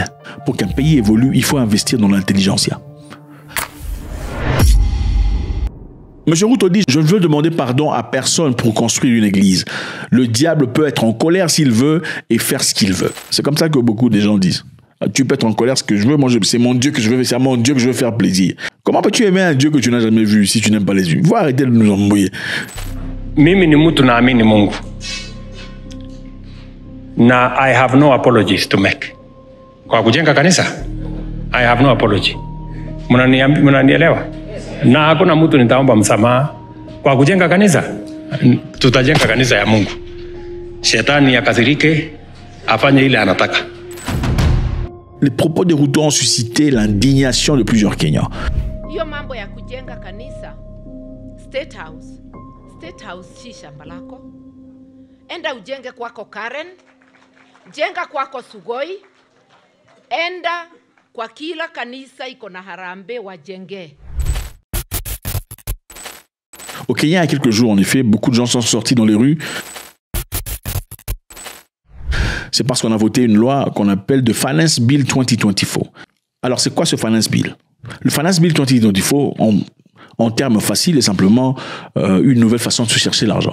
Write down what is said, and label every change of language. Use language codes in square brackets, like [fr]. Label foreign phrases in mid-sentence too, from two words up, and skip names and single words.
[fr] Pour qu'un pays évolue, il faut investir dans l'intelligentsia. Monsieur Ruto dit, je ne veux demander pardon à personne pour construire une église. Le diable peut être en colère s'il veut et faire ce qu'il veut. C'est comme ça que beaucoup de gens disent. Tu peux être en colère ce que je veux, moi c'est mon Dieu que je veux, c'est à mon Dieu que je veux faire plaisir. Comment peux-tu aimer un Dieu que tu n'as jamais vu si tu n'aimes pas les yeux? Faut arrêter de nous embrouiller. [sw] Mimi ni mtu naamini Mungu. [en] Na I have no apologies to make. [sw] Kwa kujenga kanisa, [en] I have no apology. [sw] Mnanielewa? Na hakuna mtu nitaomba msamaha. Kwa kujenga kanisa, tutajenga kanisa ya Mungu. Shetani akasirike, afanye ile anataka. [fr] Les propos de Ruto ont suscité l'indignation de plusieurs Kenyans. [sw] Hiyo mambo ya kujenga kanisa, State House si shamba lako. Enda ujenge kwako Karen, jenga kwako Sugoi, enda kwa kila kanisa iko na harambee wajenge. [fr] Au Kenya, il y a quelques jours, en effet, beaucoup de gens sont sortis dans les rues. C'est parce qu'on a voté une loi qu'on appelle The Finance Bill 2024. Alors, c'est quoi ce Finance Bill? Le Finance Bill 2024, en termes faciles et simplement une nouvelle façon de se chercher l'argent.